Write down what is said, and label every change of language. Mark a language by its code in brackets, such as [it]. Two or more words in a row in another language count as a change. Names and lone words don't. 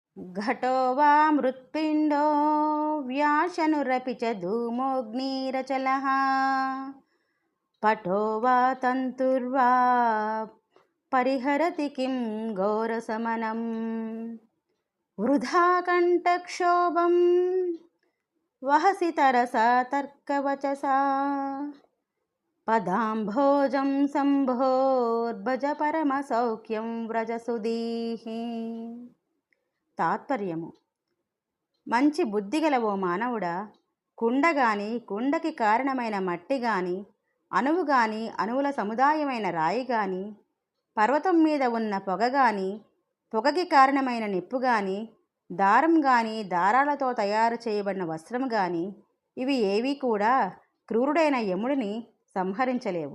[sa] घटो वा मृत्पिण्डो व्याशनुरपि च धूमोऽग्निरचलः पटो वा तन्तुर्वा परिहरति किं घोरशमनं वृथा कण्ठक्षोभं वहसि तरसा तर्कवचसा పదాంభోజం సంభోర్భజ పరమసౌఖ్యం వ్రజసుదీః. [te] తాత్పర్యము: మంచి బుద్ధి గల ఓ మానవుడా, కుండ గాని, కుండకి కారణమైన మట్టి గాని, అణువు గాని, అణువుల సముదాయమైన రాయి గాని, పర్వతం మీద ఉన్న పొగ గాని, పొగకి కారణమైన నిప్పు గాని, దారం గాని, దారాలతో తయారు చేయబడిన వస్త్రం గాని, ఇవి ఏవీ కూడా క్రూరుడైన యముడిని సంహరించలేవు.